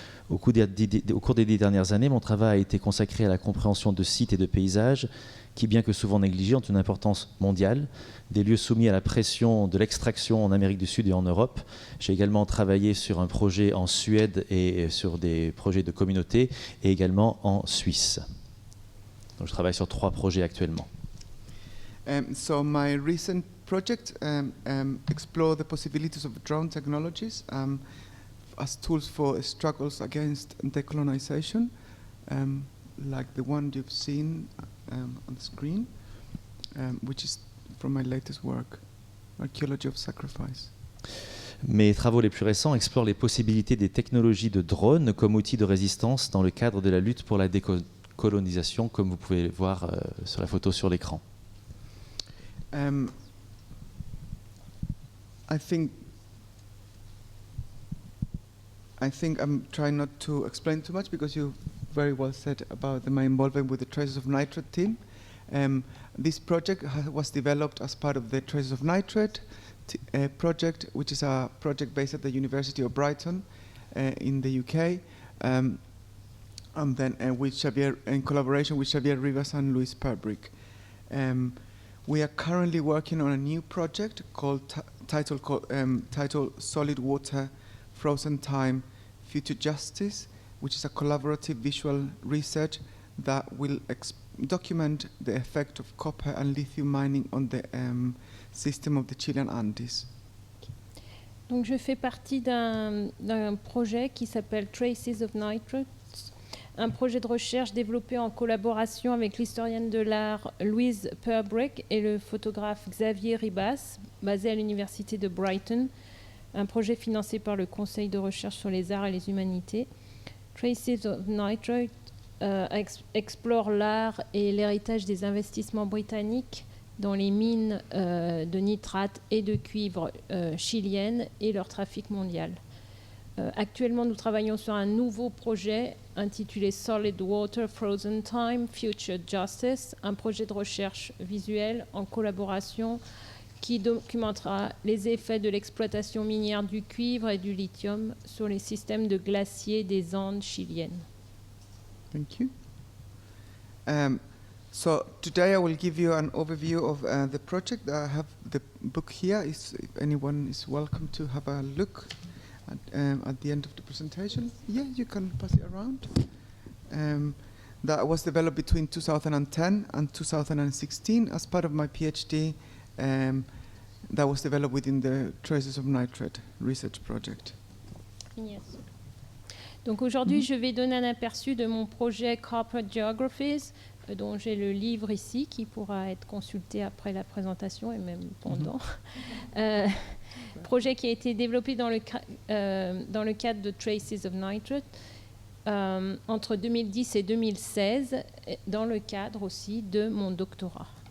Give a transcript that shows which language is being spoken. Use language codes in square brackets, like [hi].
[fr] Au cours des 10 dernières années, mon travail a été consacré à la compréhension de sites et de paysages qui, bien que souvent négligés, ont une importance mondiale, des lieux soumis à la pression de l'extraction en Amérique du Sud et en Europe. J'ai également travaillé sur un projet en Suède et sur des projets de communauté, et également en Suisse. Donc, je travaille sur 3 projets actuellement. [en] So my recent project explore the possibilities of drone technologies as tools for struggles against decolonization, like the one you've seen on the screen, which is from my latest work, Archaeology of Sacrifice. [fr] Mes travaux les plus récents explorent les possibilités des technologies de drones comme outil de résistance dans le cadre de la lutte pour la décolonisation, comme vous pouvez le voir sur la photo sur l'écran. [en] I think I'm trying not to explain too much because you very well said about my involvement with the Traces of Nitrate team. This project was developed as part of the Traces of Nitrate project, which is a project based at the University of Brighton in the UK, and then with Xavier, in collaboration with Xavier Rivas and Luis Perbrick. We are currently working on a new project titled Solid Water, Frozen Time, Future Justice, which is a collaborative visual research that will document the effect of copper and lithium mining on the system of the Chilean Andes. [fr] Donc je fais partie d'un projet qui s'appelle Traces of Nitrate, un projet de recherche développé en collaboration avec l'historienne de l'art Louise Perbrick et le photographe Xavier Ribas, basé à l'université de Brighton, un projet financé par le Conseil de recherche sur les arts et les humanités. Traces of Nitrate explore l'art et l'héritage des investissements britanniques dans les mines de nitrate et de cuivre chiliennes et leur trafic mondial. Actuellement, nous travaillons sur un nouveau projet intitulé Solid Water, Frozen Time, Future Justice, un projet de recherche visuelle en collaboration qui documentera les effets de l'exploitation minière du cuivre et du lithium sur les systèmes de glaciers des Andes chiliennes. [en] Thank you. So today I will give you an overview of the project. I have the book here. If anyone is welcome to have a look at the end of the presentation. Yeah, you can pass it around. That was developed between 2010 and 2016 as part of my PhD that was developed within the Traces of Nitrate research project. Yes. [fr] Donc aujourd'hui, je vais donner un aperçu de mon projet Corporate Geographies, dont j'ai le livre ici, qui pourra être consulté après la présentation et même pendant. Projet qui a été développé dans le cadre de Traces of Nitrate entre 2010 et 2016, dans le cadre aussi de mon doctorat.